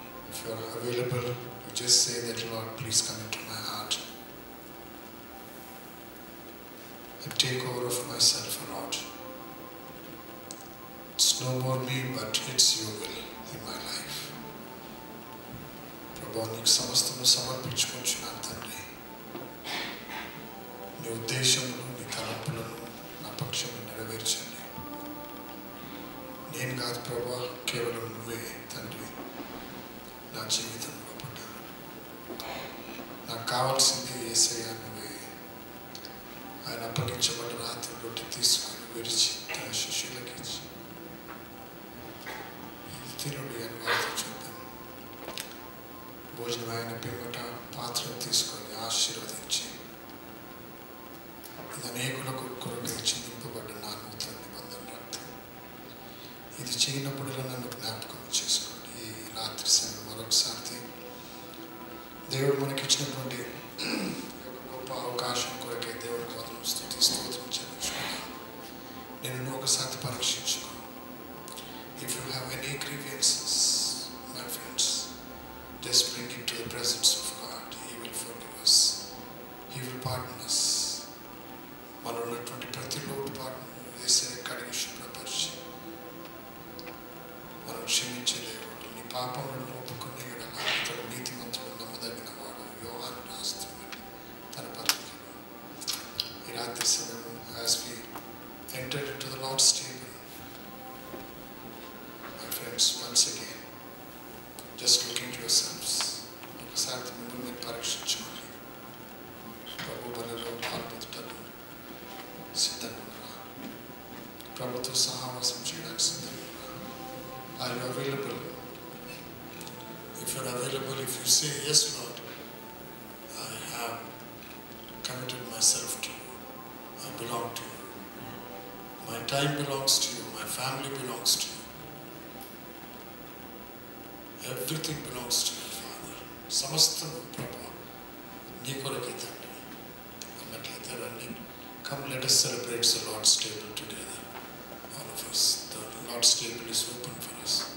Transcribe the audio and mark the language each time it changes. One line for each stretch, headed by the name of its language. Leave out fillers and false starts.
English: If you are available, you just say that, Lord, please come into my heart and take over of myself, Lord. It's no more me, but it's your will in my life.
Telugu: ప్రభు నీకు సమస్తము సమర్పించుకుంటున్నాను తండ్రి. నీ ఉద్దేశములు, నీ తలంపులను నా పక్షము నెరవేర్చండి. నేను కాదు ప్రభు, కేవలం నువ్వే తండ్రి నా జీవితంలో పడ్డాను. నాకు కావాల్సింది యేసయ్య నువ్వే. ఆయన అప్పగించబడ్డ రాత్రి రొట్టె తీసుకొని విరిచి తన శిష్యులకి ఇచ్చి, తినుడి అని వారితో చెప్పాను. భోజనం ఆయన పిమ్మట పాత్రను తీసుకొని ఆశీర్వదించి, ఇది అనేకుల కొరకు చిందింపబడ్డ నా నూతన నిబంధన రక్తం, ఇది చేయనప్పుడల్లా నన్ను జ్ఞాపకం చేసుకోండి. ఈ రాత్రి సమయం మరొకసారి దేవుడు మనకిచ్చినటువంటి గొప్ప అవకాశం కొరకే దేవుడికి వందనం, స్తుతి స్తోత్రం చెల్లించుకున్నాను. నేను ఒకసారి పరీక్షించుకో.
English: If you have any grievances, my friends, just bring it to the presence of God. He will forgive us. He will pardon us.
Telugu: మనలో ఉన్నటువంటి ప్రతి లోటుపాటును వేసే కడిగి శుభ్రపరిచి మనం క్షమించే దేవుడు. నీ పాపములను ఒప్పుకునే ఎడల ఇతడు నీతిమంతుడు, నమ్మదగిన వాడు. యోహాను రాస్తున్నాడు తన పత్రికలో. ఈ రాత్రి సమయం
English: as we entered into the Lord's table, my friends, once again, just look into yourselves.
Telugu: ఒకసారి మిమ్మల్ని మీరు పరీక్షించుకోండి. ప్రభు బలలో పాల్పొందుటకు సిద్ధంగా ఉన్నారా? ప్రభుతో సహవాసం చేయడానికి సిద్ధంగా ఉన్నారా?
English: Are you available? If you are available, if you say, yes Lord, I have committed myself to you, I belong to you, my time belongs to you, my family belongs to you, everything belongs to you, Father.
Telugu: సమస్తము ప్రభు నీ కొరకే తండ్రి అన్నట్లయితే రండి.
English: Come, let us celebrate the Lord's table together, all of us. The Lord's table is open for us.